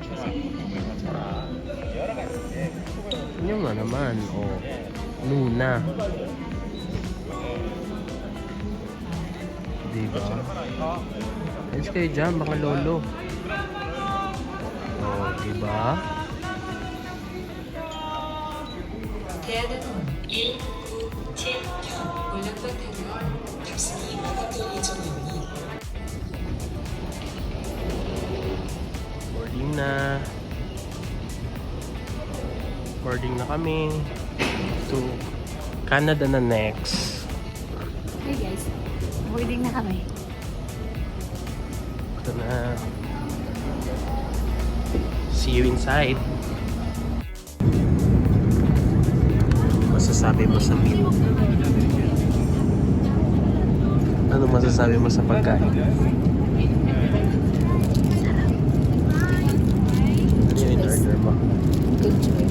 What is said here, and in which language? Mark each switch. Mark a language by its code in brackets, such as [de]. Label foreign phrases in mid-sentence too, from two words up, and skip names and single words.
[tl] Yun nga naman. Oh. Luna. Diba? Ayos kayo dyan, mga lolo. Oh, diba? [ko] 대한항공 197편 올림픽타는 탑승이 마감될 예정입니다. [tl] Boarding na. Boarding na kami. [en] To Canada na next. Hey guys, boarding [tl] na kami. Ito na. [en] See you inside. [tl] Masasabi mo sa meal? Ano masasabi mo sa pagkain? Ano yung in-order mo? [en] Good choice.